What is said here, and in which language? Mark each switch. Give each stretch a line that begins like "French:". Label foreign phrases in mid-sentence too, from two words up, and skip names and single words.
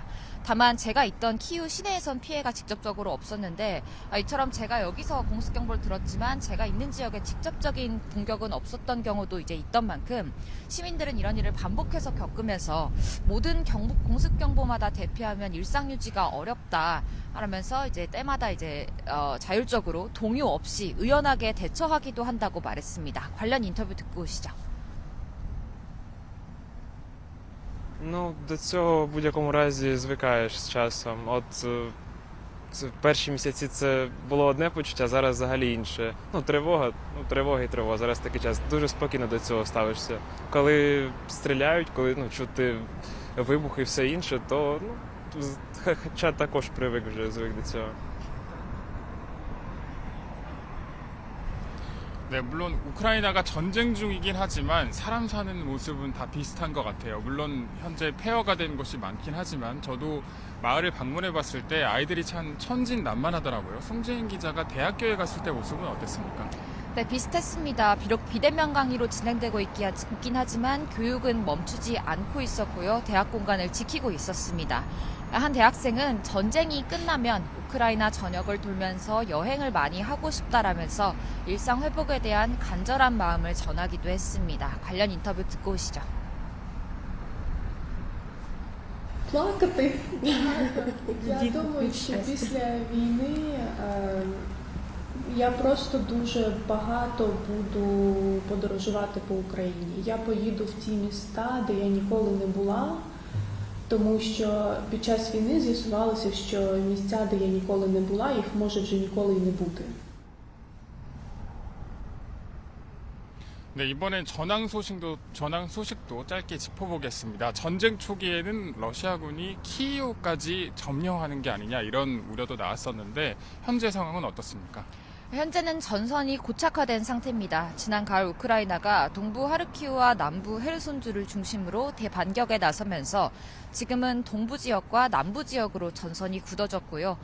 Korean: 다만 제가 있던 키우 시내에선 피해가 직접적으로 없었는데 이처럼 제가 여기서 공습 경보를 들었지만 제가 있는 지역에 직접적인 공격은 없었던 경우도 이제 있던 만큼 시민들은 이런 일을 반복해서 겪으면서 모든 공습 경보마다 대피하면 일상 유지가 어렵다 하면서 이제 때마다 이제 자율적으로 동요 없이 의연하게 대처하기도 한다고 말했습니다. 관련 인터뷰 듣고 오시죠.
Ukrainian: Ну, до цього в будь-якому разі звикаєш з часом. В перші місяці це було одне почуття, зараз взагалі інше. Тривога і тривога. Зараз такий час. Дуже спокійно до цього ставишся. Коли стріляють, коли чути вибухи і все інше, то хоча також звик до цього.
Korean: 네, 물론 우크라이나가 전쟁 중이긴 하지만 사람 사는 모습은 다 비슷한 것 같아요. 물론 현재 폐허가 된 곳이 많긴 하지만 저도 마을을 방문해 봤을 때 아이들이 참 천진난만하더라고요. 송재인 기자가 대학교에 갔을 때 모습은 어땠습니까? 네, 비슷했습니다. 비록 비대면 강의로 진행되고 있긴 하지만 교육은 멈추지 않고 있었고요. 대학 공간을 지키고 있었습니다. 한 대학생은 전쟁이 끝나면 우크라이나 전역을 돌면서 여행을 많이 하고 싶다라면서 일상 회복에 대한 간절한 마음을 전하기도 했습니다. 관련 인터뷰 듣고 오시죠.
Ukrainian: Плакати. Я думаю, що після війни я просто дуже багато буду подорожувати по Україні. Я поїду в ті міста, де я ніколи не була, тому що під час війни з'ясувалося, що місця, де я ніколи не була, їх може вже ніколи й не бути.
Korean: 네, 이번엔 전황 소식도 짧게 짚어보겠습니다. 전쟁 초기에는 러시아군이 키이우까지 점령하는 게 아니냐 이런 우려도 나왔었는데 현재 상황은 어떻습니까? 현재는 전선이 고착화된 상태입니다. 지난 가을 우크라이나가 동부 하르키우와 남부 헤르손주를 중심으로 대반격에 나서면서 지금은 동부 지역과 남부 지역으로 전선이 굳어졌고요.